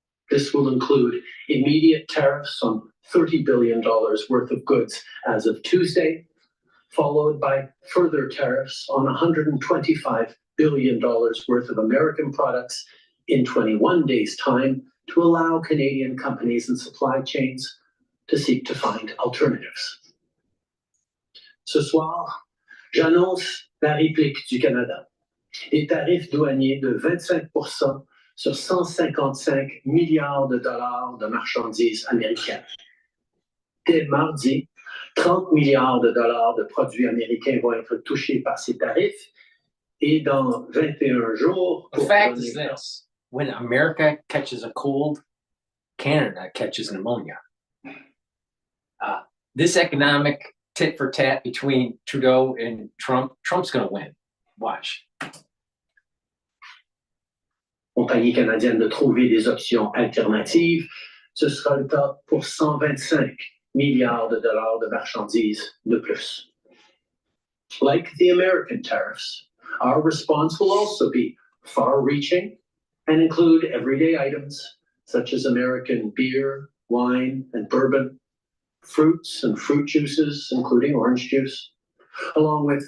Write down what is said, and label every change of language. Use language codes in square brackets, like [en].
[en] This will include immediate tariffs on $30 billion worth of goods as of Tuesday, followed by further tariffs on $125 billion worth of American products in 21 days' time to allow Canadian companies and supply chains to seek to find alternatives. [fr] Ce soir, j'annonce la réplique du Canada. Des tarifs douaniers de 25% sur 155 milliards de dollars de marchandises américaines. Dès mardi, 30 milliards de dollars de produits américains vont être touchés par ces tarifs. Et dans 21 jours... [en] The fact is this, when America catches a cold, Canada catches pneumonia. This economic tit for tat between Trudeau and Trump's going to win. Watch. [fr] Compagnie canadienne de trouver des options alternatives, ce sera le cas pour 125 milliards de dollars de marchandises de plus. [en] Like the American tariffs, our response will also be far-reaching and include everyday items such as American beer, wine, and bourbon, fruits and fruit juices, including orange juice, along with...